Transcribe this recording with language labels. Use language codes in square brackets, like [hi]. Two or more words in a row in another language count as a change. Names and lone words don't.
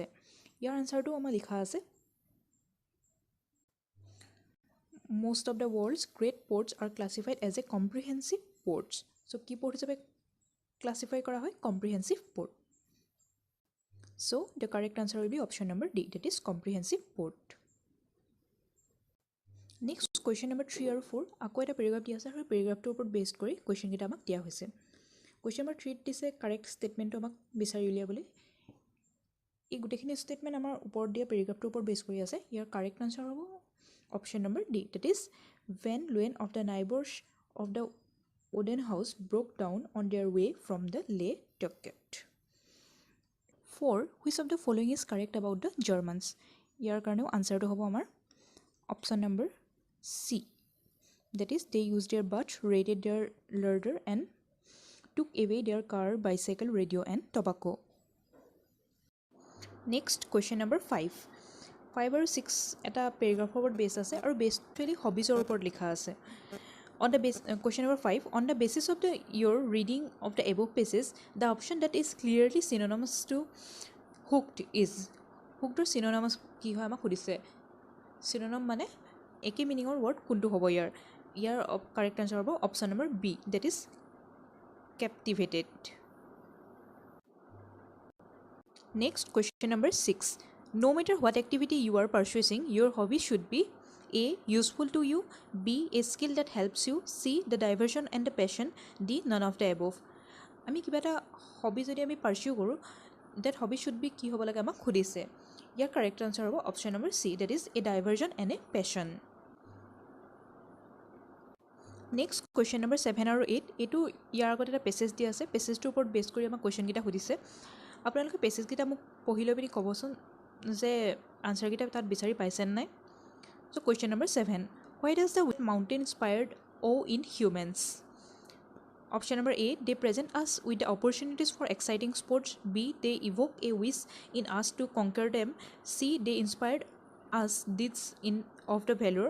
[as] ইয়াৰ answer তো আমাৰ লিখা আছে [en] most of the world's great ports are classified as a comprehensive ports. [as] So ki port hisabe classify kora hoy? [en] Comprehensive port. So the correct answer will be option number D, that is comprehensive port. Next question number 3 [as] আৰু 4 আকৌ এটা পেৰাগ্ৰাফ দিয়া আছে আৰু পেৰাগ্ৰাফটোৰ ওপৰত বেছড কৰি কোৱেশ্চন কেইটা আমাক দিয়া হৈছে। [en] question number 3 [as] দিছে [en] correct statementটো [as] আমাক বিচাৰি উলিয়াবলৈ। এই গোটেইখিনি ষ্টেটমেণ্ট আমাৰ ওপৰত দিয়া পেৰাগ্ৰাফটোৰ ওপৰত বেছ কৰি আছে। ইয়াৰ কাৰেক্ট আনচাৰ হ'ব [en] option number D, that is when one of the neighbors of the wooden house broke down on their way from the lay docket. 4. Which of the following is correct about the Germans? [as] ইয়াৰ কাৰণে answer তো হ'ব আমাৰ [en] option number C, that is they used their butt, raided their larder and took away their car, bicycle, radio and tobacco. Next question number 5 [as] আৰু 6 এটা পেৰাগ্ৰাফৰ ওপৰত বেছ আছে আৰু বেছটোৱেলি হবিজৰ ওপৰত লিখা আছে। [en] On the base question number 5, on the basis of your reading of the above passages, the option that is clearly synonymous to hooked is. hooked synonymous [as] কি হয় আমাক সুধিছে। synonym মানে একে মিনিঙৰ ৱৰ্ড কোনটো হ'ব? ইয়াৰ কাৰেক্ট আনচাৰ হ'ব [en] option number B, that is captivated. Next question number 6. No matter what activity you are pursuing, your hobby should be A, useful to you, B, a skill that helps you, C, the diversion and the passion, D, none of the above. [as] আমি কিবা এটা হবি যদি আমি পাৰ্চিউ কৰোঁ, [en] that hobby should be [as] কি হ'ব লাগে আমাক সুধিছে। ইয়াৰ কাৰেক্ট আনচাৰ হ'ব [en] option number C, that is a diversion and a passion. next question number 7 [as] আৰু 8 এইটো ইয়াৰ আগত এটা পেছেজ দিয়া আছে। পেছেজটোৰ ওপৰত বেছ কৰি আমাক কুৱেশ্যনকেইটা সুধিছে। আপোনালোকে পেছেজকেইটা মোক পঢ়ি লৈ পিনি ক'বচোন যে আনচাৰকেইটা তাত বিচাৰি পাইছে নাই। [en] So question number 7. Why does the mountain inspired awe in humans? Option number A, they present us with the opportunities for exciting sports. B, they evoke a wish in us to conquer them. C, they inspired us deeds of the valor.